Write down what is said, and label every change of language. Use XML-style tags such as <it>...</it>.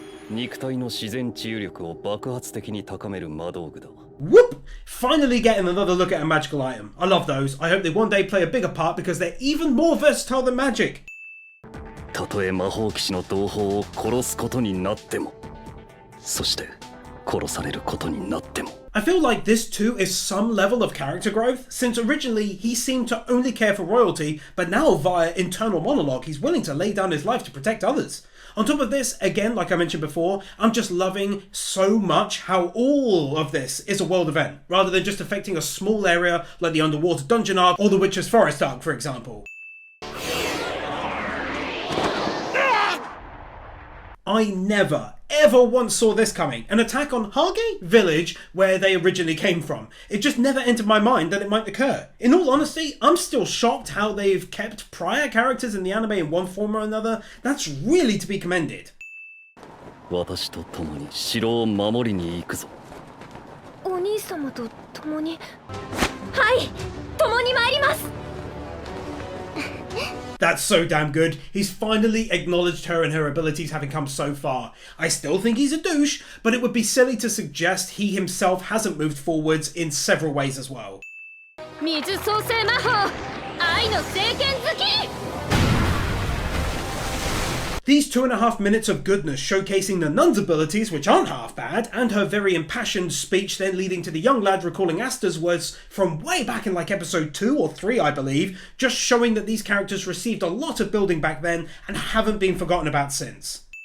<ja>肉体の自然治癒力を爆発的に高める魔道具だ。 Whoop!</ja> <en>Finally getting another look at a magical item. I love those. I hope they one day play a bigger part because they're even more versatile than magic.</en> <ja>たとえ魔法騎士の同胞を殺すことになっても、そして殺されることになっても。</ja> <en>I feel like this too is some level of character growth, since originally he seemed to only care for royalty, but now via internal monologue he's willing to lay down his life to protect others. On top of this, again, like I mentioned before, I'm just loving so much how all of this is a world event, rather than just affecting a small area like the underwater dungeon arc or the Witcher's Forest arc, for example. I never, ever once saw this coming. An attack on Hage village, where they originally came from. It just never entered my mind that it might occur. In all honesty, I'm still shocked how they've kept prior characters in the anime in one form or another. That's really to be commended.</en> <ja>私と共に城を守りに行くぞ。お兄様と共に、はい、共に参ります。</ja> <en>That's so damn good. He's finally acknowledged her and her abilities having come so far. I still think he's a douche, but it would be silly to suggest he himself hasn't moved forwards in several ways as well.</en> <ja>水創生魔法愛の聖剣好き</ja> <en>These 2.5 minutes of goodness showcasing the nun's abilities, which aren't half bad, and her very impassioned speech then leading to the young lad recalling Asta's words from way back in like episode 2 or 3 I believe, just showing that these characters received a lot of building back then and haven't been forgotten about since.</en>